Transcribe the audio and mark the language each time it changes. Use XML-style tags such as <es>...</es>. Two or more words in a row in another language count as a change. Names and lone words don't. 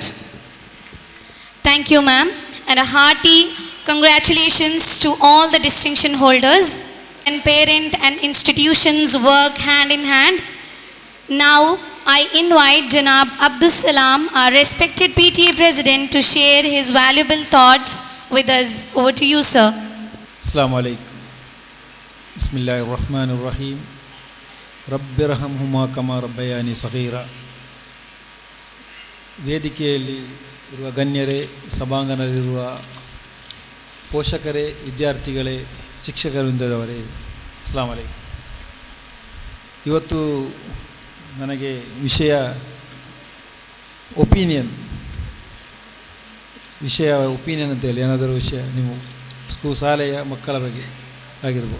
<en>Thank you, ma'am, and a hearty congratulations to all the distinction holders. And parent and institutions work hand in hand. Now, I invite Janab Abdus Salam, our respected PTA President, to share his valuable thoughts with us. Over to you, sir.</en> <ar>السلام عليكم. بسم الله الرحمن الرحيم. رب ارحمهما كما ربياني صغيرا.</ar> <kn>ವೇದಿಕೆಯಲ್ಲಿ ಇರುವ ಗಣ್ಯರೇ, ಸಭಾಂಗಣದಲ್ಲಿರುವ ಪೋಷಕರೇ, ವಿದ್ಯಾರ್ಥಿಗಳೇ, ಶಿಕ್ಷಕವೃಂದದವರೇ,</kn> <ar>السلام عليكم.</ar> <kn>ಇವತ್ತು ನನಗೆ ವಿಷಯ ಒಪಿನಿಯನ್ ಅಂತೇಳಿ ಏನಾದರೂ ವಿಷಯ ನೀವು ಶಾಲೆಯ ಮಕ್ಕಳ ಬಗ್ಗೆ ಆಗಿರ್ಬೋದು.</kn>